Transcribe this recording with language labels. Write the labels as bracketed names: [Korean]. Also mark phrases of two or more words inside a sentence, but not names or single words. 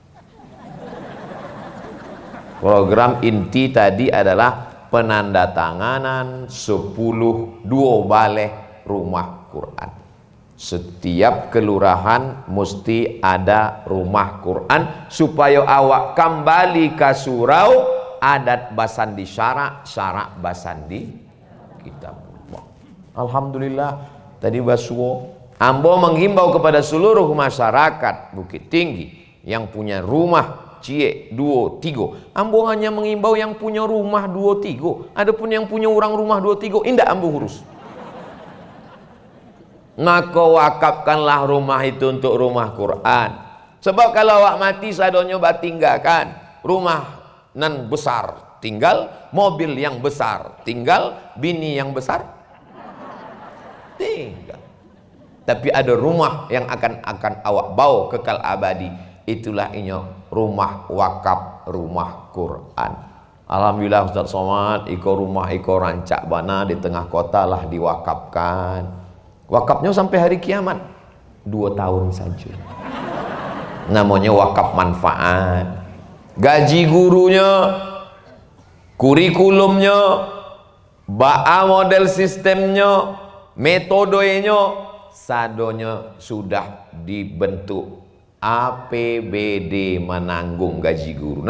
[Indonesian] Program inti tadi adalah penandatanganan 10 balai rumah Quran. Setiap kelurahan mesti ada rumah Quran supaya awak kembali ke surau [Minangkabau] adat basandi syarak, syarak basandi kitab. [Indonesian] Alhamdulillah tadi [Minangkabau] basuo ambo [Indonesian] menghimbau kepada seluruh masyarakat Bukit Tinggi yang punya rumah cie 2, 3. Ambo hanya mengimbau yang punya rumah 2, 3. Adapun yang punya orang rumah 2, 3 indah ambo urus. Maka wakafkanlah rumah itu untuk rumah Quran. Sebab kalau awak mati [Minangkabau] sadonyo batinggalkan [Indonesian] rumah nan besar tinggal, mobil yang besar tinggal, bini yang besar tinggal. Tapi ada rumah yang akan awak bawa kekal abadi. Itulah inyo rumah wakaf, rumah Quran. [Minangkabau] Alhamdulillah Ustaz Somad, iko rumah iko rancak bana [Indonesian] di tengah kota [Minangkabau] lah diwakafkan. [Indonesian] Wakafnya sampai hari kiamat 2 tahun saja. Namanya wakaf manfaat. Gaji gurunya, kurikulumnya, ba'a model sistemnya, metodenya, sadonya sudah dibentuk APBD menanggung gaji guru.